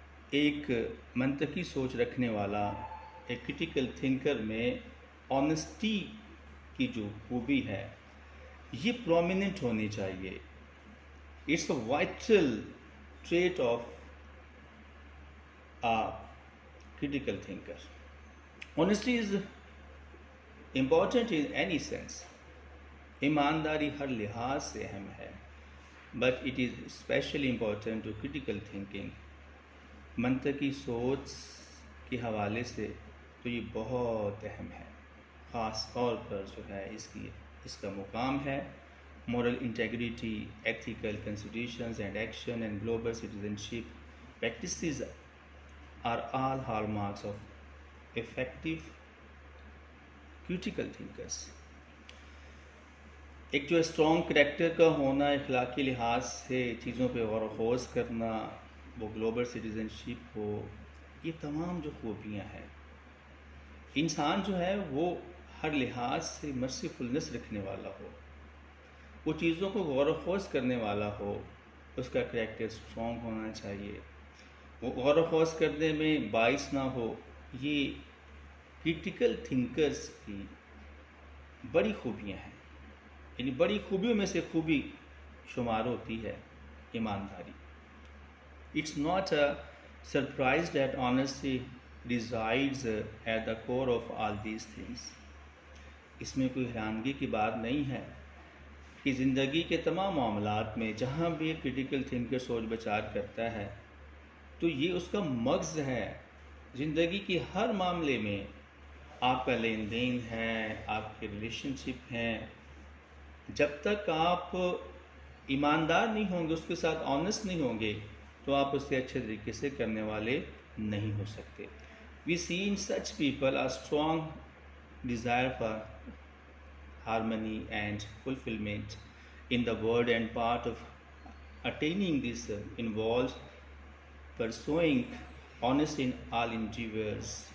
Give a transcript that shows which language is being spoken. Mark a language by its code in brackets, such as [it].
[ur] ایک منطقی سوچ رکھنے والا، ایک کریٹیکل تھنکر میں آنیسٹی کی جو خوبی ہے یہ پرومیننٹ ہونی چاہیے. [en] It's a vital trait of a critical thinker. Honesty is important in any sense. [ur] ایمانداری ہر لحاظ سے اہم ہے، [en] but it is especially important to critical thinking. [ur] منطقی سوچ کے حوالے سے تو یہ بہت اہم ہے. خاص طور پر جو ہے اس کا مقام ہے [en] moral integrity, ethical considerations and action and global citizenship practices are all hallmarks of effective critical thinkers. [ur] ایک جو اسٹرانگ کریکٹر کا ہونا، اخلاقی لحاظ سے چیزوں پہ غور و خوض کرنا، وہ گلوبل سٹیزنشپ ہو، یہ تمام جو خوبیاں ہیں، انسان جو ہے وہ ہر لحاظ سے مرسیفلنس رکھنے والا ہو، وہ چیزوں کو غور و خوض کرنے والا ہو، اس کا کریکٹر اسٹرانگ ہونا چاہیے، وہ غور و خوض کرنے میں باعث نہ ہو. یہ کریٹیکل تھنکرز کی بڑی خوبیاں ہیں، یعنی بڑی خوبیوں میں سے خوبی شمار ہوتی ہے ایمانداری. It's not a surprise that honesty resides at the core of all these things. اس میں کوئی حیرانگی کی بات نہیں ہے کہ زندگی کے تمام معاملات میں جہاں بھی ایک کریٹیکل تھنکر سوچ بچار کرتا ہے تو یہ اس کا مغز ہے. زندگی کی ہر معاملے میں آپ کا لین دین ہے، آپ کے ریلیشن شپ ہیں، جب تک آپ ایماندار نہیں ہوں گے، اس کے ساتھ آنیسٹ نہیں ہوں گے تو آپ اس سے اچھے طریقے سے کرنے والے نہیں ہو سکتے. [en] We see in such people are strong desire for harmony and fulfillment in the world, and part of attaining this involves pursuing honesty in all endeavors.